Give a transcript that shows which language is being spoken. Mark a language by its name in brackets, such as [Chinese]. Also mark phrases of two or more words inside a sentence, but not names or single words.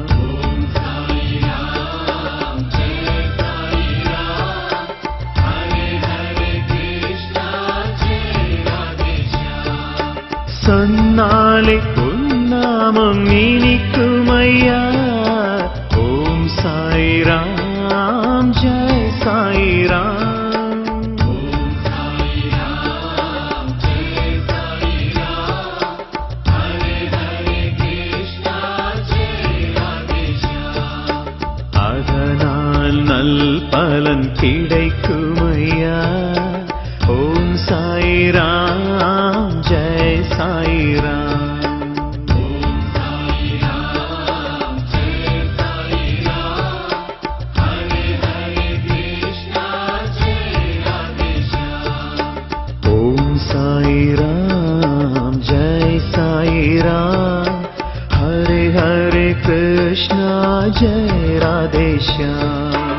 [Hindi] ओम साई राम जय साई राम, हरे हरे कृष्णा जय राधे श्याम। [Tamil] சொன்னாலே உன்னாமம் இனிக்குமையா। [Hindi] ओम साई राम जय साई राम। ओम साई राम जय साई राम, हरे हरे कृष्णा जय राधे श्याम। [Tamil] அதனால் நல் பலன் கிடைக்குமையா। [Hindi] ओम साई राम जय साई राम। ओम साई राम जय साई राम, हरे हरे कृष्णा जय राधे श्याम। ओम साई राम जय साई राम, हरे हरे कृष्णा जय राधे श्याम।